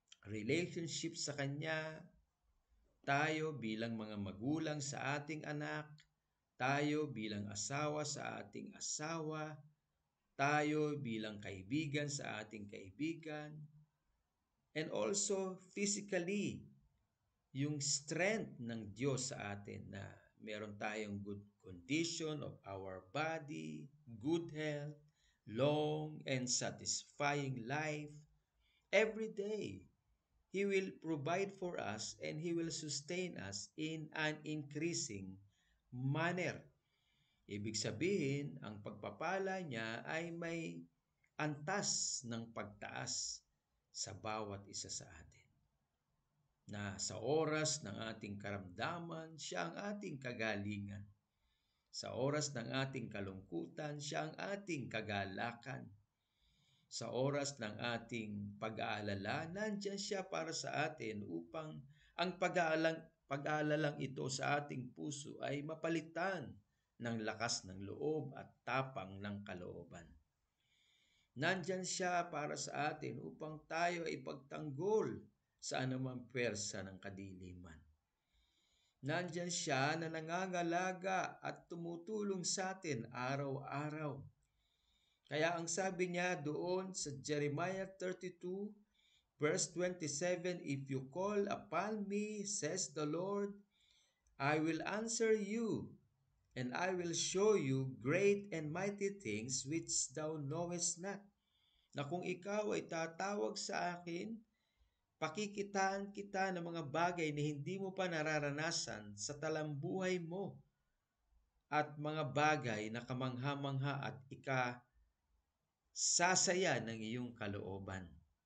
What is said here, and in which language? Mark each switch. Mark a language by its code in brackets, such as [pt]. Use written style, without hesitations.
[tl] relationship sa Kanya, tayo bilang mga magulang sa ating anak, tayo bilang asawa sa ating asawa, tayo bilang kaibigan sa ating kaibigan, [en] and also physically, [tl] yung strength ng Diyos sa atin na meron tayong [en] good condition of our body, good health, long and satisfying life. Every day, He will provide for us and He will sustain us in an increasing manner. [tl] Ibig sabihin, ang pagpapala niya ay may antas ng pagtaas sa bawat isa sa atin. Na sa oras ng ating karamdaman, siya ang ating kagalingan. Sa oras ng ating kalungkutan, siya ang ating kagalakan. Sa oras ng ating pag-aalala, nandyan siya para sa atin upang ang pag-aalalang ito sa ating puso ay mapalitan ng lakas ng loob at tapang ng kalooban. Nandyan siya para sa atin upang tayo ay pagtanggol sa anumang pwersa ng kadiliman. Nandyan siya na nangangalaga at tumutulong sa atin araw-araw. Kaya ang sabi niya doon sa [en] Jeremiah 32 verse 27, "If you call upon me, says the Lord, I will answer you, and I will show you great and mighty things which thou knowest not." [tl] Na kung ikaw ay tatawag sa akin, pakikitaan kita ng mga bagay na hindi mo pa nararanasan sa talambuhay mo at mga bagay na kamangha-mangha at sasaya ng iyong kalooban.